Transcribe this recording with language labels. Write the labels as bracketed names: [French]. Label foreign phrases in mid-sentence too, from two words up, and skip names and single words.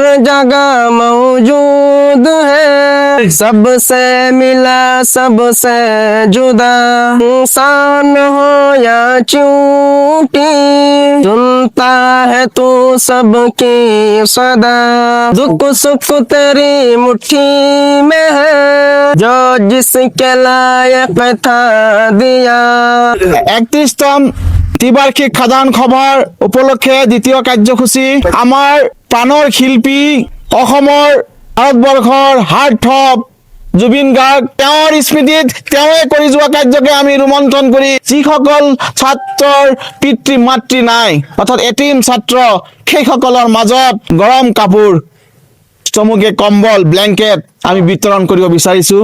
[Hindi] जगह मौजूद है, सबसे मिला सबसे जुदा, इंसान हो या चूंटी सुनता है तू सबकी सदा, दुख सुख तेरी मुट्ठी में है, जो जिसके लायक था दिया। [Assamese] 31তম ত্ৰিবাৰ্ষিক সাধাৰণ সভাৰ উপলক্ষে দ্বিতীয় কাৰ্যসূচী আমাৰ প্ৰাণৰ শিল্পী অসমৰ ভাৰতবৰ্ষৰ হাৰ্টথ্ৰব জুবিন গাৰ্গ, তেওঁৰ স্মৃতিত তেওঁৱে কৰি যোৱা কাৰ্যকে আমি ৰোমন্থন কৰি যিসকল ছাত্ৰৰ পিতৃ মাতৃ নাই অৰ্থাৎ এটিম ছাত্ৰ সেইসকলৰ মাজত গৰম কাপোৰ চমুকে কম্বল ব্লেংকেট আমি বিতৰণ কৰিব বিচাৰিছোঁ।